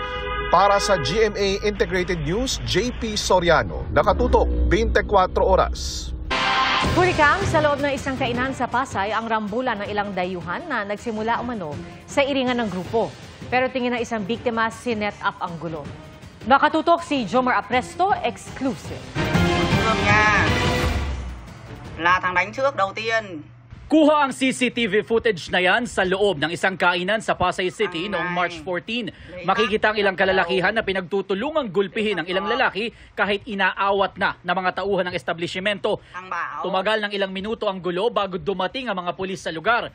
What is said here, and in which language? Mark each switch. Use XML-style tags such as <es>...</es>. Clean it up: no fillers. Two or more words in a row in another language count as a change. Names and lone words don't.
<tl>Para sa GMA Integrated News, JP Soriano, nakatutok 24 oras. Hurikam, sa loob ng isang kainan sa Pasay ang rambulan ng ilang dayuhan na nagsimula umano sa iringan ng grupo. Pero tingin ng isang biktima, sinet up ang gulo. Nakatutok si Jomar Apresto, exclusive.</tl> <vi>Là thằng đánh trước đầu tiên.</vi> <tl>Kuha ang</tl> <en>CCTV footage</en> <tl>na yan sa loob ng isang kainan sa Pasay City noong March 14. Makikita ang ilang kalalakihan na pinagtutulungang gulpihin ang ilang lalaki kahit inaawat na ng mga tauhan ng establishmento. Tumagal ng ilang minuto ang gulo bago dumating ang mga pulis sa lugar.</tl>